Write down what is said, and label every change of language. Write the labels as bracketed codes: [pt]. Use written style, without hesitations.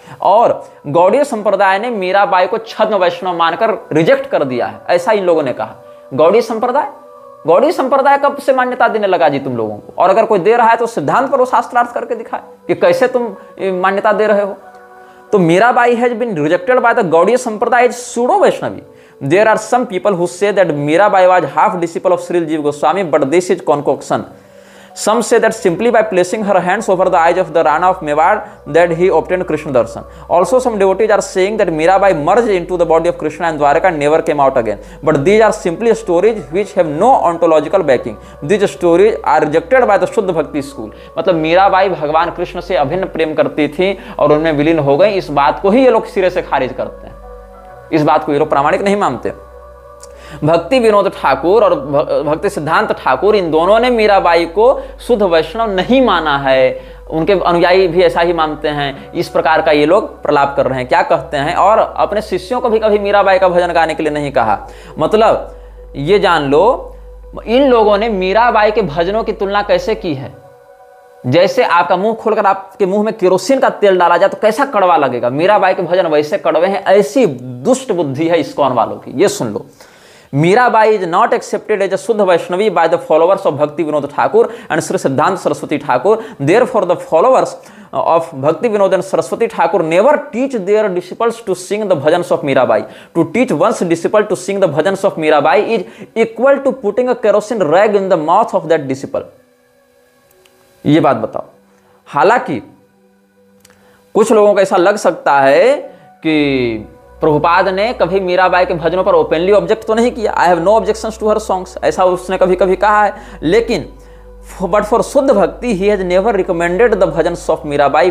[hi] और गौड़ीय संप्रदाय ने मीराबाई को छद्म वैष्णव मानकर रिजेक्ट कर दिया है, ऐसा इन लोगों ने कहा। गौड़ीय संप्रदाय कब से मान्यता देने लगा जी तुम लोगों को? और अगर कोई दे रहा है तो सिद्धांत पर वो शास्त्रार्थ करके दिखाए कि कैसे तुम मान्यता दे रहे हो। [en] तो Mirabai has been rejected by the Gaudiya sampradaya as pseudo Vaishnavi. There are some people who say that Mirabai was half disciple of Sri Jiva Goswami, but this is concoction. Some say that simply by placing her hands over the eyes of the Rana of Mewar that he obtained Krishna darshan. Also, some devotees are saying that Mirabai merged into the body of Krishna and Dwaraka and never came out again. But these are simply stories which have no ontological backing. These stories are rejected by the Shuddha Bhakti school. [hi] मतलब मीराबाई भगवान कृष्ण से अभिन्न प्रेम करती थी और उनमें विलीन हो गई, इस बात को ही ये लोग सिरे से खारिज करते हैं। इस बात को ये लोग प्रामाणिक नहीं मानते। भक्ति विनोद ठाकुर और भक्ति सिद्धांत ठाकुर, इन दोनों ने मीराबाई को शुद्ध वैष्णव नहीं माना है। उनके अनुयायी भी ऐसा ही मानते हैं। इस प्रकार का ये लोग प्रलाप कर रहे हैं। क्या कहते हैं? और अपने शिष्यों को भी कभी मीराबाई का भजन गाने के लिए नहीं कहा। मतलब ये जान लो, इन लोगों ने मीराबाई के भजनों की तुलना कैसे की है? जैसे आपका मुंह खोलकर आपके मुंह में केरोसिन का तेल डाला जाए तो कैसा कड़वा लगेगा। मीराबाई के भजन वैसे कड़वे हैं। ऐसी दुष्ट बुद्धि है इस्कॉन वालों की। ये सुन लो, [en] Mirabai is not accepted as a shuddha Vaishnavi by the followers of Bhakti Vinod Thakur and Shri Siddhanta Saraswati Thakur. Therefore the followers of Bhakti Vinod and Saraswati Thakur never teach their disciples to sing the bhajans of Mirabai. To teach one's disciple to sing the bhajans of Mirabai is equal to putting a kerosene rag in the mouth of that disciple. [hi] ये बात बताओ। हालांकि कुछ लोगों को ऐसा लग सकता है कि प्रभुपाद ने कभी मीराबाई के भजनों पर [en] openly object [hi] तो नहीं किया। [en] I have no objections to her songs, [hi] ऐसा उसने कभी कभी कहा है। लेकिन [en] But for shuddha bhakti he has never recommended the bhajans of Mirabai.